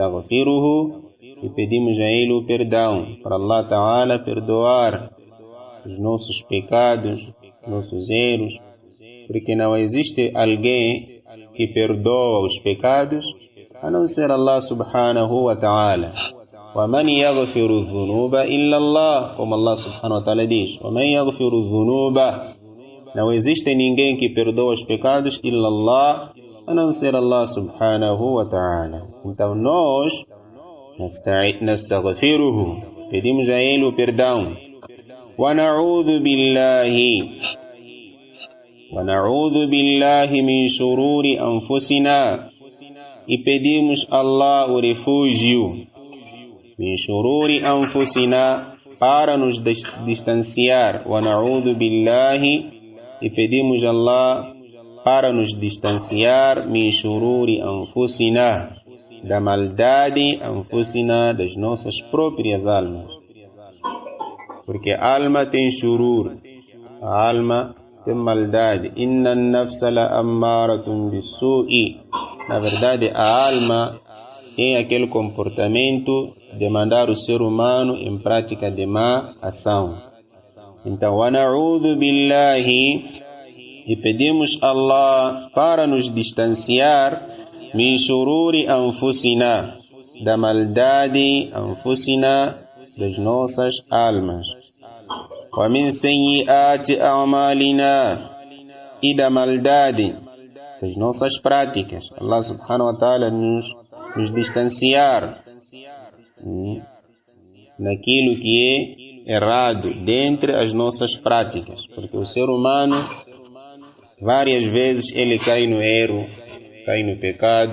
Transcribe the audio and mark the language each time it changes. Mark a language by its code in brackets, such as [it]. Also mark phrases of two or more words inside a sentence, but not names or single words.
[ar] ونستغفره, [pt] e pedimos a Ele o perdão, para [ar] الله تعالى [pt] perdoar os nossos pecados, nossos erros, porque não existe alguém que perdoa os pecados a não ser [ar] الله سبحانه وتعالى. وَمَنْ يَغْفِرُ الذُّنُوبَ إِلَّا اللَّهُ, [pt] como Allah Subhanahu wa Ta'ala diz, [ar] وَمَنْ يَغْفِرُ الذُّنُوبَ, [pt] não existe ninguém que perdoa os pecados [ar] إِلَّا اللَّهُ, [pt] a não ser [ar] الله سبحانه وتعالى. [pt] Então nós nastaghfiruhu, pedimos a Ele o perdão. [ar] وَنَعُوذُ بِاللَّهِ مِنْ شُرُورِ أَنفُسِنَا, [pt] e pedimos a Allah o refúgio, [ar] من شرور أنفسنا, [pt] para nos distanciar. [ar] وَنَعُوذُ بِاللَّهِ, [pt] e pedimos a Allah para nos distanciar, [ar] من شرور أنفسنا, [pt] da maldade, anfusina, das nossas próprias almas. Porque a alma tem shurur, a alma tem maldade. [ar] إن النفس لأمارة بالسوء. [pt] Na verdade, a alma tem aquele comportamento de mandar o ser humano em prática de má ação. Então, [ar] ونعوذ بالله, [pt] e pedimos a Allah para nos distanciar, [ar] من شرور أنفسنا, [pt] da maldade, anfusina, das nossas almas. [ar] ومن سيئات أعمالنا, [pt] e da maldade das nossas práticas. [ar] الله سبحانه وتعالى [pt] nos distanciar naquilo que é errado dentre as nossas práticas, porque o ser humano várias vezes ele cai no erro, cai no pecado.